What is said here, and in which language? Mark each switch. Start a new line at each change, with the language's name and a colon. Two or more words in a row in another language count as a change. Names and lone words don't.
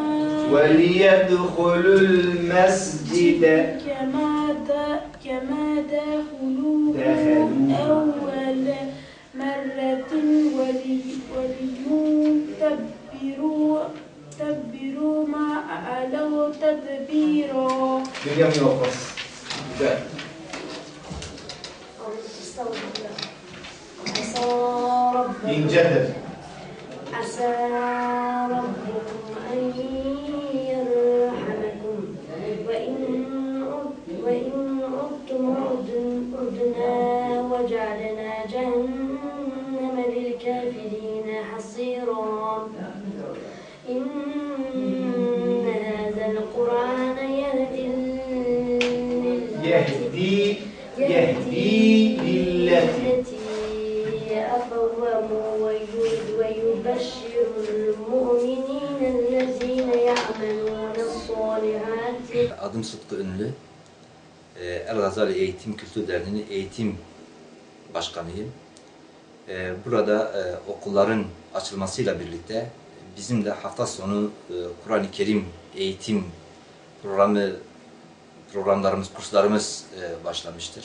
Arabic: وليدخلوا المسجد كما دخلوه أول مرة وليتبروا ما علوا تدبيرا.
Turkish: Dünya yok. Güzel. İncedir.
Arabic: عسى ربكم أن يرحمكم وإن عدتم عدنا وجعلنا جهنم للكافرين حصيرا. إن هذا القرآن يهدي للتي أقوم ويبشر المؤمنين الذين يعملون الصالحات.
Turkish: Adım Sıtkı Ünlü. El Gazali Eğitim Kültür Derneği'nin eğitim başkanıyım. Burada okulların açılmasıyla birlikte bizim de hafta sonu Kur'an-ı Kerim eğitim programlarımız, kurslarımız başlamıştır.